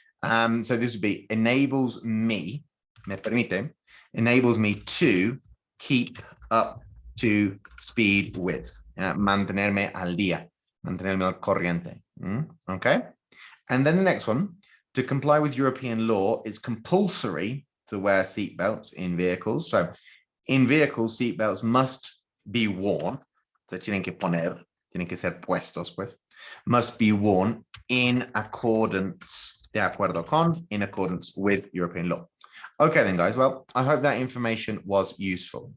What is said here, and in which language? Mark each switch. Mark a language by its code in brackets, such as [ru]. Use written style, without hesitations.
[en] So this would be enables me, [es] me permite, [en] enables me to keep up to speed with, [es] mantenerme al día, mantenerme al corriente. [en] Okay. And then the next one, to comply with European law, it's compulsory to wear seatbelts in vehicles. So in vehicles, seatbelts must be worn. [es] Se tienen que poner, tienen que ser puestos, pues. [en] Must be worn in accordance, [es] de acuerdo con, [en] in accordance with European law. Okay then, guys. Well, I hope that information was useful.